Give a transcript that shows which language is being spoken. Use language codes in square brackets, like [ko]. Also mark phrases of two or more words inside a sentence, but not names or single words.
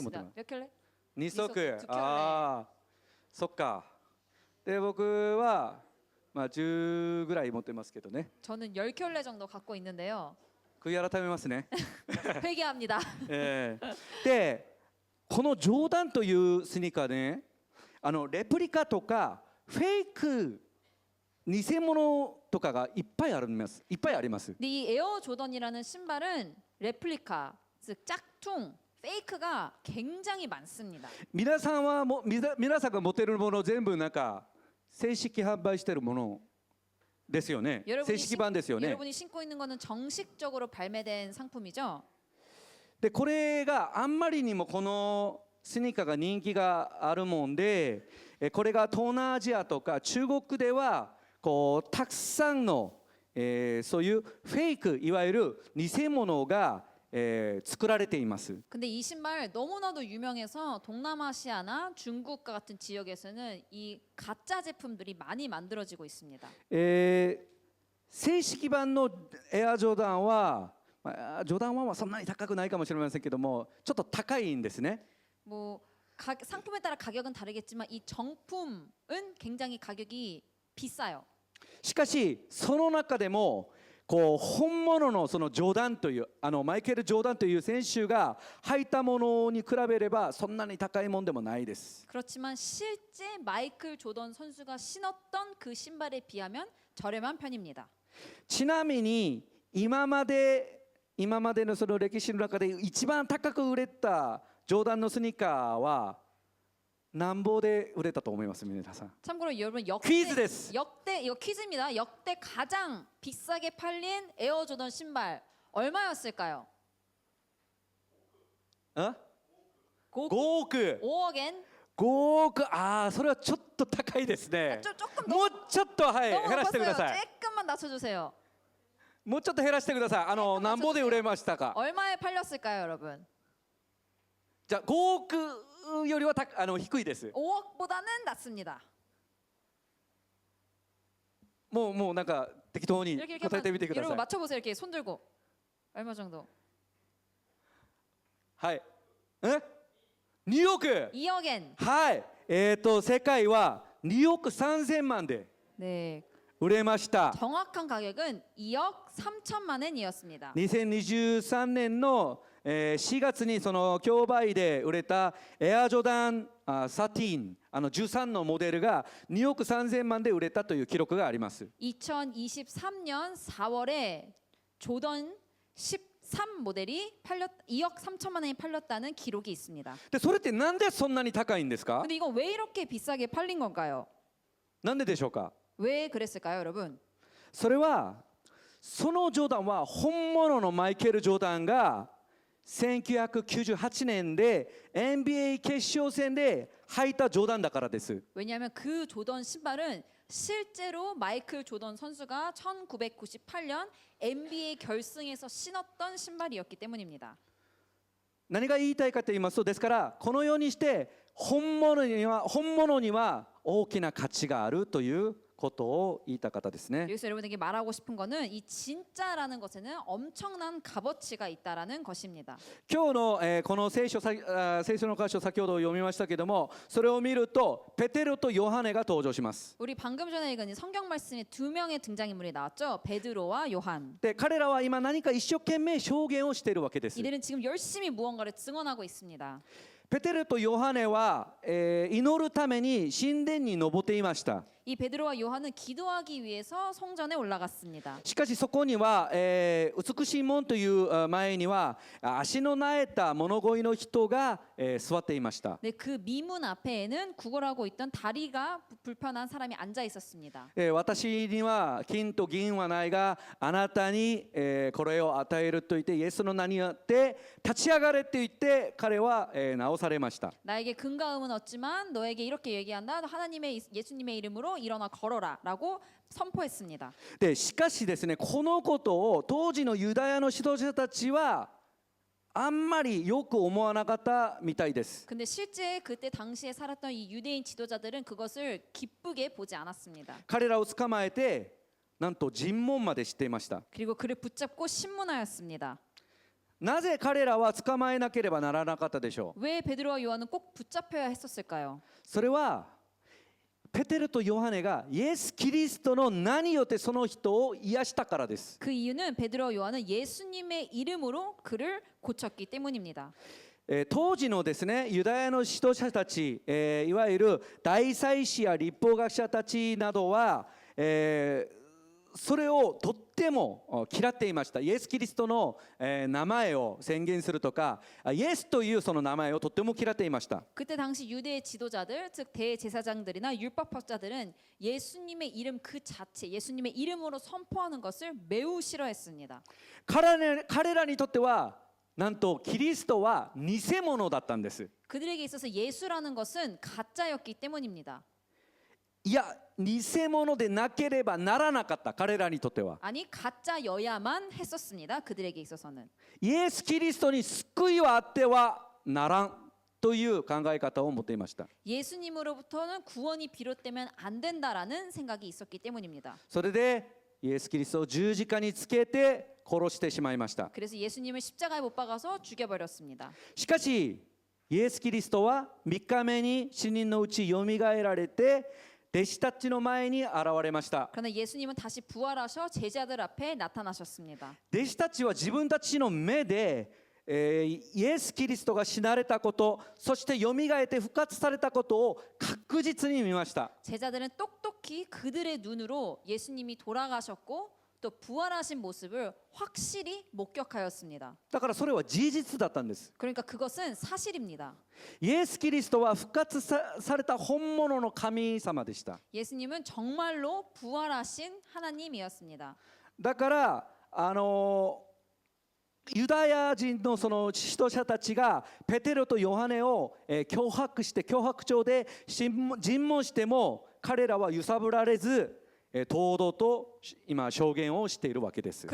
[ko] 속 있습니다. 몇 켤레? [ja] 2足。 [ko] 두 켤레. [ja] ああ、そっか。で僕はまあ10ぐらい持ってますけどね。 [ko] 저는 10켤레 정도 갖고 있는데요. [ja] 悔い改めますね。 [ko] 회개합니다. [ja] でこのジョーダンというスニーカーね、レプリカとかフェイク偽物とかがいっぱいあります。いっぱいあります。 [ko] 근데 이 에어 조던이라는 신발은 레플리카, 즉 짝퉁, 페이크가 굉장히 많습니다. [ja] 皆さんは皆さんが持っているもの全部なんか正式販売しているものですよね。正式版ですよね。 [ko] 여러분이 신고 있는 거는 정식적으로 발매된 상품이죠. [ja] でこれがあんまりにもこのスニーカーが人気があるもんで、これが東南アジアとか中国ではこうたくさんの、そういうフェイクいわゆる偽物が、作られています。 [ko] 근데 이 신발 너무나도 유명해서 동남아시아나 중국과 같은 지역에서는 이 가짜 제품들이 많이 만들어지고 있습니다. [ja] 正式版のエアジョーダンは、ジョーダン1はそんなに高くないかもしれませんけども、ちょっと高いんですね。 [ko] 뭐 상품에 따라 가격은 다르겠지만 이 정품은 굉장히 가격이 비싸요. [ja] しかしその中でもこう本物のそのジョーダンというマイケル・ジョーダンという選手が履いたものに比べればそんなに高いもんでもないです。 [ko] 그렇지만 실제 마이클 조던 선수가 신었던 그 신발에 비하면 저렴한 편입니다. [ja] ちなみに今までのその歴史の中で一番高く売れたジョーダンのスニーカーは何本で売れたと思います皆さん。 [ko] 참고로 여러분 [ja] 퀴즈 です。 [ko] 역대 이거 퀴즈입니다. 역대 가장 비싸게 팔린 에어 조던 신발 얼마였을까요? [ja] 5 5, 億 [ko] 5억엔 [ja] 5 億それはちょっと高いですね。 [ko] 조금 [ja] もうちょっとはい減 [ko] 너무 [ja] らしてくだ [ko] 높았어요. [ja] さい。 [ko] 조금만 낮춰주세요. [ja] もうちょっと減らしてください。何本で売れましたか。 [ko] 얼마에 팔렸을까요, 여러분? [ja] じゃあ5億よりは低いです。 [ko] 5억보다는 낮습니다. [ja] もうなんか適当に [ko] 이렇게 [ja] 答えてみてくださ [ko] 여러분 [ja] い。 [ko] 맞춰보세요. 이렇게 손 들고 얼마 정도? [ja] はい2億 [ko] 2억엔. [ja] はい世界は2億3000万で [ko] 네, [ja] 売れました。 [ko] 정확한 가격은 2억 3천만 엔이었습니다. [ja] 2023 年の4月にその競売で売れたエアジョダン13 13のモデルが2億3000万で売れたという記録があります。 [ko] 2023년 4월에 조던 13 모델이 2억 3천만 원이 팔렸다는 기록이 있습니다. [ja] でそれってなんでそんなに高いんですか。 [ko] 근데 이거 왜 이렇게 비싸게 팔린 건가요? [ja] なんででしょうか。 [ko] 왜 그랬을까요, 여러분? [ja] それはそのジョーダンは本物のマイケル・ジョーダンが1998年で NBA 決勝戦で履いたジョーダンだからです。 [ko] 왜냐하면 그 조던 신발은 실제로 마이클 조던 선수가 1998년 NBA 결승에서 신었던 신발이었기 때문입니다. [ja] 何が言いたいかと言いますと、ですからこのようにして本物には大きな価値があるということを言いたかったですね。 [ko] 여기서 여러분에게 말하고 싶은 거는 이 진짜라는 것에는 엄청난 값어치가 있다라는 것입니다. [ja] 今日の、この聖書の箇所先ほど読みましたけども、それを見るとペテロとヨハネが登場します。 [ko] 우리 방금 전에 읽은 이 성경 말씀에 두 명의 등장인물이 나왔죠. 베드로와 요한. [ja] で彼らは今何か一生懸命証言をしているわけです。 [ko] 이들은 지금 열심히 무언가를 증언하고 있습니다. [ja] ペテロとヨハネは、祈るために神殿に登っていました。 [ko] 이 베드로와 요한은 기도하기 위해서 성전에 올라갔습니다. [ja] しかしそこには、美しい門という前には足のなえた物乞いの人が、座っていました。 [ko] 네, 그 미문 앞에는 구걸하고 있던 다리가 불편한 사람이 앉아 있었습니다. [ja] 私には金と銀はないがあなたに、これを与えると言ってイエスの名によって立ち上がれって言って彼は、治されました。 [ko] 나에게 금과 은은 얻지만 너에게 이렇게 얘기한다. 예수님의 이름으로 일어나 걸어라라고 선포했습니다. [ja] でしかしですね、このことを当時のユダヤの指導者たちはあんまりよく思わなかったみたいです。 [ko] 근데 실제 그때 당시에 살았던 이 유대인 지도자들은 그것을 기쁘게 보지 않았습니다. [ja] 彼らを捕まえてなんと尋問までしていました。 [ko] 그리고 그를 붙잡고 신문하였습니다. [ja] なぜ彼らは捕まえなければならなかったでしょう。 [ko] 왜 베드로와 요한은 꼭 붙잡혀야 했었을까요? [ja] それはペテロとヨハネがイエス・キリストの名によってその人を癒したからです。 [ko] 그 이유는 베드로와 요한은 예수님의 이름으로 그를 고쳤기 때문입니다. [ja] 当時のですねユダヤの指導者たち、いわゆる大祭司や律法学者たちなどは、それをとっても嫌っていました。イエス・キリストの、名前を宣言するとかイエスというその名前をとっても嫌っていました。 [ko] 그때 당시 유대의 지도자들, 즉 대제사장들이나 율법학자들은 예수님의 이름 그 자체, 예수님의 이름으로 선포하는 것을 매우 싫어했습니다. [ja] 彼らにとってはなんとキリストは偽物だったんです。 [ko] 그들에게 있어서 예수라는 것은 가짜였기 때문입니다. [ja] いや偽物でなければならなかった彼らにとっては。 [ko] 아니 가짜여야만 했었습니다. 그들에게 있어서는. [ja] イエス・キリストに救いはあってはならんという考え方を持っていました。 [ko] 예수님으로부터는 구원이 비롯되면 안 된다라는 생각이 있었기 때문입니다. [ja] それでイエス・キリストを十字架につけて殺してしまいました。 [ko] 그래서 예수님을 십자가에 못 박아서 죽여버렸습니다. [ja] しかしイエス・キリストは3日目に死人のうちよみがえられて弟子たちの前に現れました。 [ko] 그러나 예수님은 다시 부활하셔 제자들 앞에 나타나셨습니다. [ja] 弟子たちは自分たちの目で、イエス・キリストが死なれたこと、そしてよみがえって復活されたことを確実に見ました。 [ko] 제자들은 똑똑히 그들의 눈으로 예수님이 돌아가셨고 또 부활하신 모습을 확실히 목격하였습니다. [ja] だからそれは事実だったんです。 [ko] 그러니까 그것은 사실입니다. [ja] イエス・キリストは復活された本物の神様でした。 [ko] 예수님은 정말로 부활하신 하나님이었습니다. [ja] だからユダヤ人のその指導者たちがペテロとヨハネを脅迫して脅迫状で尋問しても彼らは揺さぶられず堂々と今証言をしているわけです。